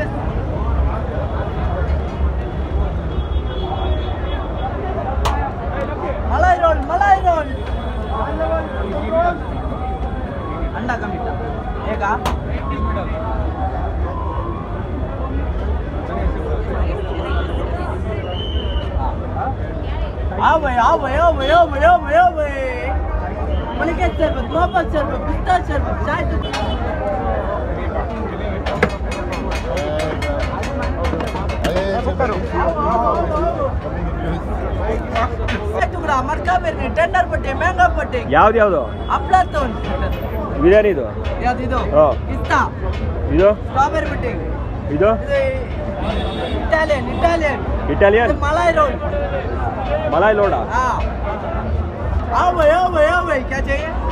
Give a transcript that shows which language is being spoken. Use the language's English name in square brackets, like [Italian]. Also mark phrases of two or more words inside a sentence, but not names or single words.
[Hindi] मलाई रोल, मलाई रोल, अंडा का मीठा एक आप आओ भाई, आओ भाई, आओ भाई, आओ भाई, आओ भाई, आओ भाई। मलिकेट शरबत, मोहब्बत शरबत, पिस्ता शरबत, चाय टुकड़ा मटका बिरयानी, [Kannada] ಟೆಂಡರ್ ಪಟ್ಟೆ, ಮ್ಯಾಂಗೋ ಪಟ್ಟೆ, ಯಾವ್ದು ಯಾವ್ದು ಅಪ್ಲಾತೋನ್ ಬಿರಿಯಾನಿ ಇದು ಯಾವ್ದು ಇದು ಹಾಂ ಪಿಸ್ತಾ, ಇದು ಸ್ಟ್ರಾಬೆರಿ ಪಟ್ಟೆ, ಇದು ಇಟಾಲಿಯನ್ ಇಟಾಲಿಯನ್ ಇಟಾಲಿಯನ್ [Hindi] मलाई रोल, मलाई लोडा हाँ। आओ भाई, आओ भाई, आओ भाई, क्या चाहिए?